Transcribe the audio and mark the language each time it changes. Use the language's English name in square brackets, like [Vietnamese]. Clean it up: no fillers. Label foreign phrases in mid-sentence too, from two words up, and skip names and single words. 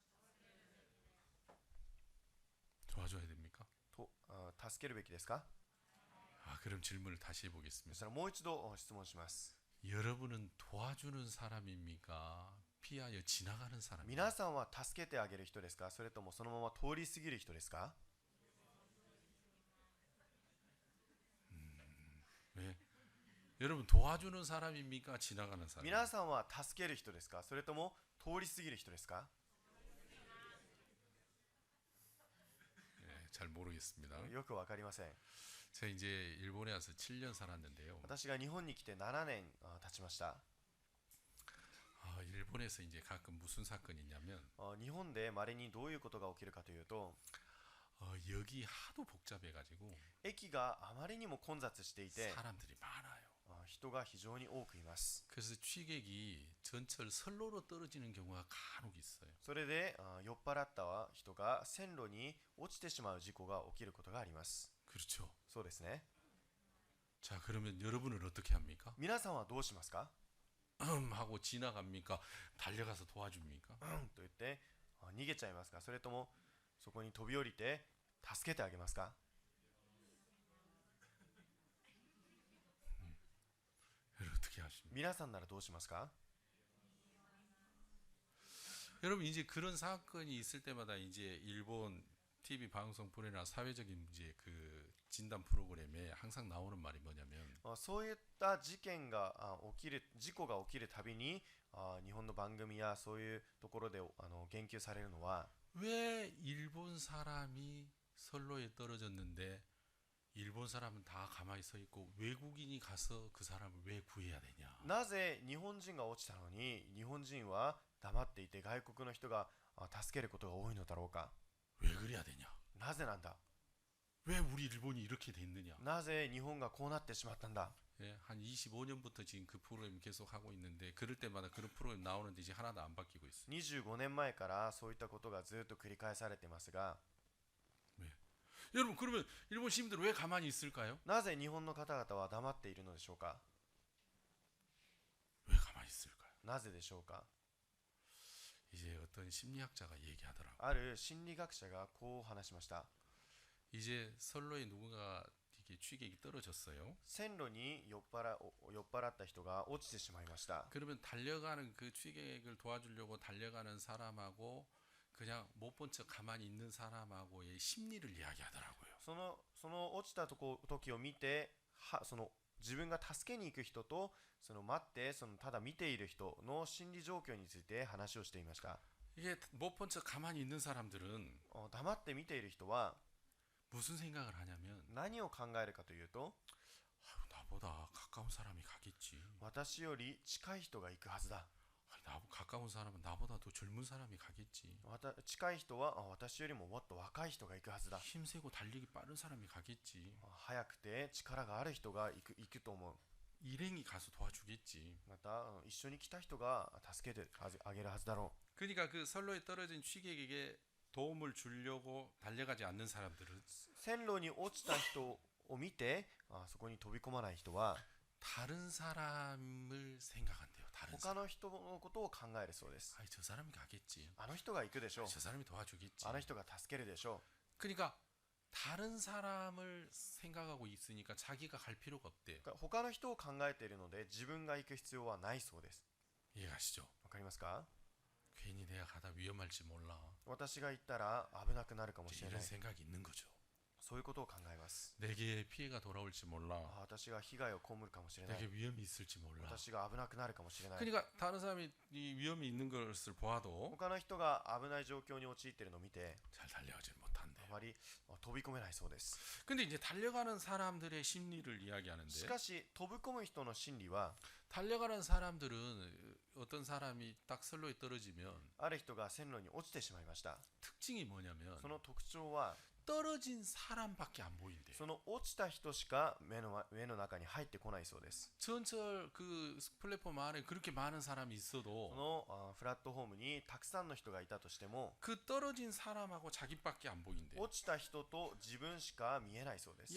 [Korean] 도와줘야 됩니까? [Japanese] 助けるべきですか。 [Korean] 그럼 질문을 다시 [Japanese] そ [Korean] 해보겠습니다. [Japanese] したらもう一度質問します。 [Korean] 여러분은 도와주는 사람입니까? 피하여 지나가는 사람입니까? [Japanese] 皆さんは助けてあげる人ですか、それともそのまま通り過ぎる人ですか。 [Korean] 네. 여러분 도와주는 사람입니까? 지나가는 사람? [Japanese] 皆さんは助ける人ですか、それとも通り過ぎる人ですか。 [Korean] 네, 잘 모르겠습니다. [Japanese] よくわかりません。 [Korean] 제가 이제 일본에 와서 7년 살았는데요. [Japanese] 私が日本に来て7年経ちました。 [Korean] 일본에서 이제 가끔 무슨 사건이 있냐면 [Japanese] 日本で稀にどういうことが起きるかというと、 [Korean] 여기 하도 복잡해가지고 [Japanese] 駅があまりにも混雑していて [Korean] 사람들이 많아요. [Japanese] 人が非常に多くいます。 [Korean] 그래서 취객이 전철 선로로 떨어지는 경우가 간혹 있어요. [Japanese] それで酔っ払った人が線路に落ちてしまう事故が起きることがあります。 [Korean] 그렇죠. [Japanese] そうですね。 [Korean] 자, 그러면 여러분은 어떻게 합니까? [Japanese] 皆さんはどうしますか？ [Korean] 하고 지나갑니까? 달려가서 도와줍니까? [Japanese] と言って逃げちゃいますか？それともそこに飛び降りて助けてあげますか？ [Korean] 여러분 어떻게 하십니까? [Japanese] 皆さんならどうしますか？ [Korean] 여러분 이제 그런 사건이 있을 때마다 이제 일본 TV 방송 프로나 사회적인 문제 그 진단 프로그램에 항상 나오는 말이 뭐냐면 [Japanese] そういった事件が起きる事故が起きるたびに日本の番組やそういうところで言及されるのは [Korean] 왜 일본 사람이 선로에 떨어졌는데 일본 사람은 다 가만히 서 있고 외국인이 가서 그 사람을 왜 구해야 되냐? [Japanese] なぜ日本人が落ちたのに日本人は黙っていて外国の人が助けることが多いのだろうか？ [Korean] 왜 그래야 되냐? [Japanese] なぜなんだ？ [Korean] 왜 우리 일본이 이렇게 됐느냐? [Japanese] なぜ日本がこうなってしまったんだ？ [Korean] 예, 한 25년부터 지금 그 프로그램 계속 하고 있는데 그럴 때마다 그런 프로그램 나오는데 이제 하나도 안 바뀌고 있어요. [Japanese] 25 年前からそういったことがずっと繰り返されていますが [Korean] 여러분 그러면 일본 시민들은 왜 가만히 있을까요? [Japanese] なぜ日本の方々は黙っているのでしょうか？ [Korean] 왜 가만히 있을까요? [Japanese] なぜでしょうか？ [Korean] 이제 어떤 심리학자가 얘기하더라고. [Japanese] ある心理学者がこう話しました。 [Korean] 이제 선로에 누군가 이렇게 취객이 떨어졌어요. [Japanese] 線路に酔っ払った人が落ちてしまいました。 [Korean] 그러면 달려가는 그 취객을 도와주려고 달려가는 사람하고 그냥 못 본 척 가만히 있는 사람하고의 심리를 이야기하더라고요. [Japanese] その落ちた時を見てその自分が助けに行く人とその待ってただ見ている人の心理状況について話をしていました。 [Korean] 이게 못 본 척 가만히 있는 사람들은 [Japanese] 黙って見ている人は [Korean] 무슨 생각을 하냐면 [Japanese] 何を考えるかというと [Korean] 아유, 나보다 가까운 사람이 가겠지. [Japanese] 私より近い人が行くはずだ。 [Korean] 가까운 사람은 나보다 더 젊은 사람이 가겠지. [Japanese] 近い人は私よりももっと若い人が行くはずだ。 [Korean] 힘세고 달리기 빠른 사람이 가겠지. [Japanese] 早くて力がある人が行くと思う。 [Korean] 일행이 가서 도와주겠지. [Japanese] また一緒に来た人が助けてあげるはずだろ [Korean] 그러니까 그 선로에 떨어진 취객에게 도움을 주려고 달려가지 않는 사람들은 [Japanese] う。線路に落ちた人を見てそこに飛び込まない人は [Korean] 다른 사람을 생각한대요. 다른 [Japanese] 他 [Korean] 사람. [Japanese] の人のことを考えるそうです。 [Korean] 아이, 저 사람이 가겠지. [Japanese] あの人が行くでしょう。 [Korean] 저 사람이 도와주겠지. [Japanese] あの人が助けるでしょ [Korean] 그러니까 다른 사람을 생각하고 있으니까 자기가 갈 필요가 없대요. [Japanese] う。他の人を考えているので自分が行く必要はないそうです。 [Korean] 이해가시죠? [Japanese] わかりますか？ [Korean] 괜히 내가 가다 위험할지 몰라. [Japanese] 私が行ったら危なくなるかもし [Korean] 이제 [Japanese] れな [Korean] 이런 [Japanese] い。 [Korean] 생각이 있는 거죠. [Japanese] そういうことを考えます。 [Korean] 내게 피해가 돌아올지 몰라. [Japanese] 私が被害を被るかもしれない。 [Korean] 내게 위험이 있을지 몰라. [Japanese] 私が危なくなるかもしれない。 [Korean] 그러니까 다른 사람이 이 위험이 있는 것을 보아도 [Japanese] 他の人が危ない状況に陥っているのを見て [Korean] 잘 달려가지 못한대요. [Japanese] あまり飛び込めないそうです。 [Korean] 근데 이제 달려가는 사람들의 심리를 [Japanese] し [Korean] 이야기하는데 [Japanese] かし飛び込む人の心理は [Korean] 달려가는 사람들은 어떤 사람이 딱 선로에 떨어지면 [Japanese] ある人が線路に落ちてしまいました。 [Korean] 특징이 뭐냐면 [Japanese] その特徴は [Korean] 떨어진 사람밖에 안 보인대요. [Japanese] その落ちた人しか目の中に入ってこないそうです。 [Korean] 전철 그 플랫폼 안에 그렇게 많은 사람이 [Japanese] そ [Korean] 있어도 [Japanese] のフラットホームにたくさんの人がいたとしても [Korean] 그 떨어진 사람하고 자기밖에 안 보인대요. [Japanese] 落ちた人と自分しか見えないそうです。